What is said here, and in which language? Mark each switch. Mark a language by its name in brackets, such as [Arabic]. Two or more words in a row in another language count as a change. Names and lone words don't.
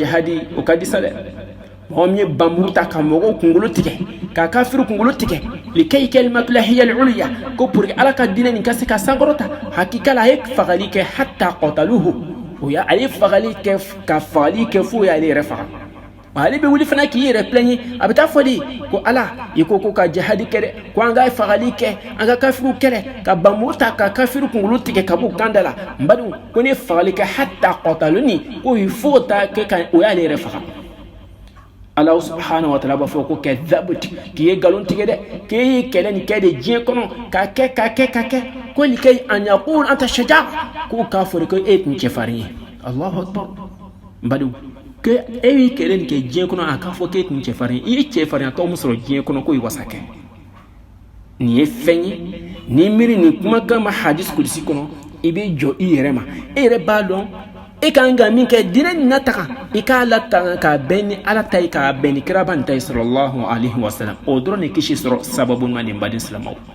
[Bambara] jihadi o ka di sa dɛ mɔgɔ min ye banburu ta ka mɔgɔw kunkolo tigɛ ka kafiru kunkolo tigɛ [Arabic] لتكون كلمة الله هي العليا [Bambara] ko [French] pour que [Bambara] ala ka diinɛ nin ka se ka sankɔrɔta hakika la a ye fagali kɛ [Arabic] حتى قتلوه [Bambara] o ya ale fagali kɛ ka fagali kɛ fo y'ale yɛrɛ faga ale bɛ wuli fana k'i yɛrɛ plɛɲe a bɛ taa fɔ de ko ala i ko ka jihadi kɛ dɛ ko an ka fagali kɛ an ka kafiru kɛlɛ ka banburu ta ka kafiru kunkolo tigɛ ka bɔ kanda la n badenw ko ne fagali kɛ [Arabic] حتى قتلني [Bambara] ko [French] il faut [Bambara] ta kɛ ka o y'ale yɛrɛ faga [Arabic] الله سبحانه وتعالى [Bambara] b'a fɔ ko kɛ zabut k'i ye nkalon tigɛ dɛ k'e ye kɛlɛ nin kɛ de diɲɛ kɔnɔ ka kɛ ko likay [Arabic] أن يقال أنت شجاع [Bambara] ko k'a fɔ ko e tun cɛfarin ye [Arabic] الله أكبر [Bambara] n badenw que e ye kɛlɛ nin kɛ diɲɛ kɔnɔ a k'a fɔ k'e tun cɛfarin i ye cɛfarinya tɔw min sɔrɔ diɲɛ kɔnɔ k'o ye wasa kɛ nin ye fɛn ye ni miiri nin kumakan ma hadis kudusi kɔnɔ i bɛ jɔ i yɛrɛ ma e yɛrɛ b'a dɔn e kan ka min kɛ diinɛ nin nataga i k'a lataga k'a bɛn ni ala ta ye k'a bɛn ni kiraba nin ta ye [Arabic] صلى الله عليه وسلم [Bambara] o dɔrɔn de kisi sɔrɔ sababu ma nin baden silamɛw